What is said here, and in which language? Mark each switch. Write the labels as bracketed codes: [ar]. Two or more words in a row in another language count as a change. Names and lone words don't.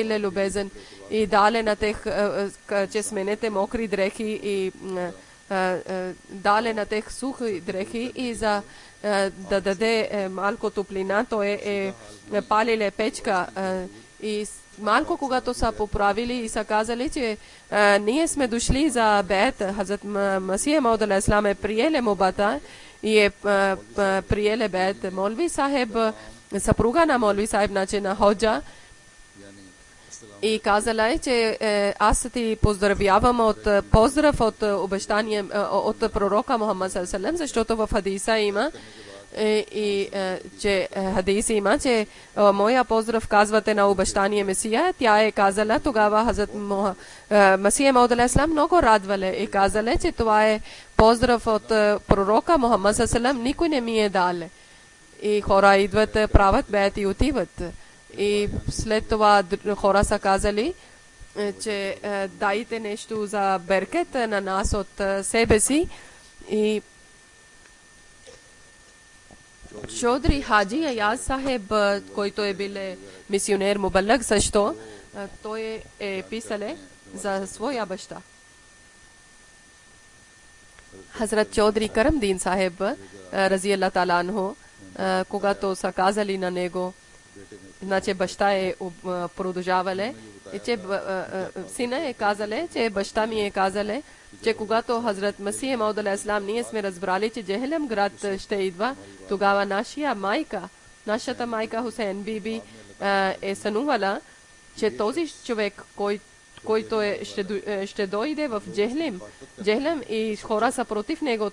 [bg] бил любезен и дале на тех, че сменете мокри дрехи и дале на тех сухи дрехи и за да даде малко топлина, той е палиле печка и малко когато са поправили и са казали, че ние сме дошли за бед, Хазрат Масия Мауд алейхиссалам е приеле мобата и е приеле бед. Молви Сахеб, съпруга на Молви Сахеб, значи на ходжа, и казала е, че аз ти поздравявам от поздрав от обещание от пророка Мухаммад [ar] صلى الله عليه وسلم, [bg] защото в хадиса има че хадиса има, че моя поздрав казвате на обещание Месия. Тя е казала тогава Хазрат Масия Мауд алейхиссалам много радвале и казале, че това е поздрав от пророка Мухаммад [ar] صلى الله عليه وسلم, [bg] никой не ми е дале. И хора идват, правят бед и отиват. И след това хора са казали, че дайте нещо за беркет на нас от себе си. И Чодри Хаджи Аяз Сахеб, който е бил мисионер Мубалъг също, той е писале за своя баща. Хазрат Чодри Карамдин Сахеб, [ar] رضي الله تعالى عنه, [bg] когато са казали на него, значи баща е продължавале, и че сина е казале, че баща ми е казале, че когато Хазрат Масия Мауд алейхиссалам ние сме разбрали, че Джехелем град ще идва, тогава нашата майка Хусейн биби е сънувала, че този човек, който ще дойде в Джехлем и хора са против него.